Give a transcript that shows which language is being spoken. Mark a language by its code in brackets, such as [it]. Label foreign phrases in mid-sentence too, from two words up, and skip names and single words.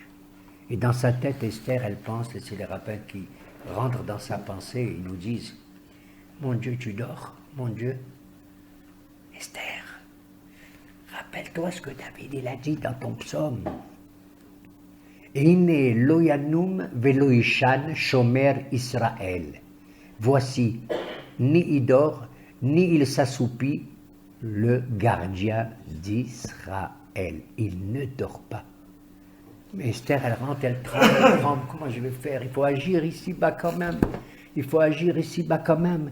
[fr] Et dans sa tête, Esther, elle pense, et c'est les rabbins qui rentrent dans sa pensée, ils nous disent, mon Dieu, tu dors, mon Dieu. Esther, rappelle-toi ce que David il a dit dans ton psaume. [he] הנה לא ינום ולא יישן שומר ישראל. [fr] Voici, ni il dort, ni il s'assoupit, le gardien d'Israël. Il ne dort pas. Mais Esther, elle rentre, elle tremble. Comment je vais faire? Il faut agir ici-bas quand même. Il faut agir ici-bas quand même.